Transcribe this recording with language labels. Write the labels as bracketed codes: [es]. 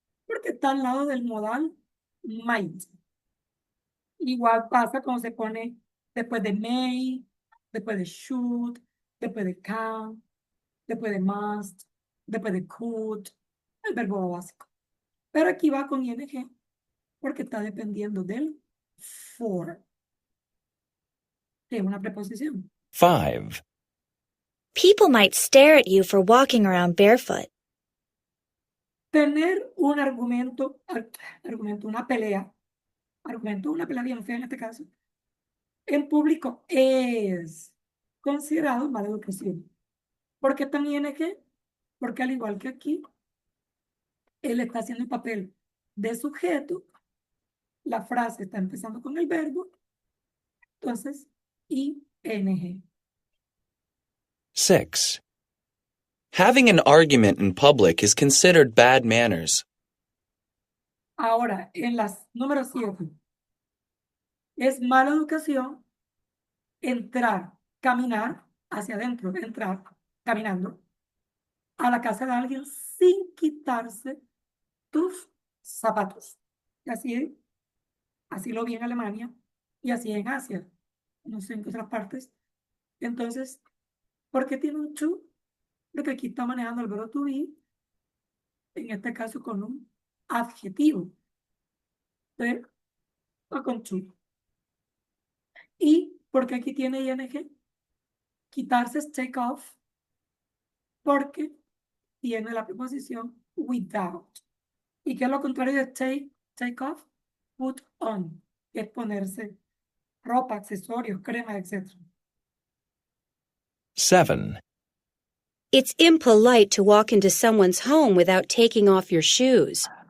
[es] Porque está al lado del modal might. Igual pasa cuando se pone después de may, después de should, después de can, después de must, después de could, el verbo básico. Pero aquí va con ing porque está dependiendo del for, que es una preposición. 5. [en] People might stare at you for walking around barefoot. [es] Tener un argumento, una pelea bien fea en este caso, en público es considerado mala educación. ¿Por qué tan ing? Porque al igual que aquí, él está haciendo el papel de sujeto, la frase está empezando con el verbo, entonces ing. 6. [en] Having an argument in public is considered bad manners. [es] Ahora, en las número 7, es mala educación caminar hacia adentro, entrar caminando a la casa de alguien sin quitarse tus zapatos. Y así lo vi en Alemania y así en Asia, no sé en qué otras partes. Entonces, ¿por qué tiene un to? Porque aquí está manejando el verbo to be, en este caso con un adjetivo. Entonces, o con to. Y porque aquí tiene ing, quitarse es take off, porque tiene la preposición without. ¿Y qué es lo contrario de take off? Put on, que es ponerse ropa, accesorios, crema, etc. 7. [en] It's impolite to walk into someone's home without taking off your shoes.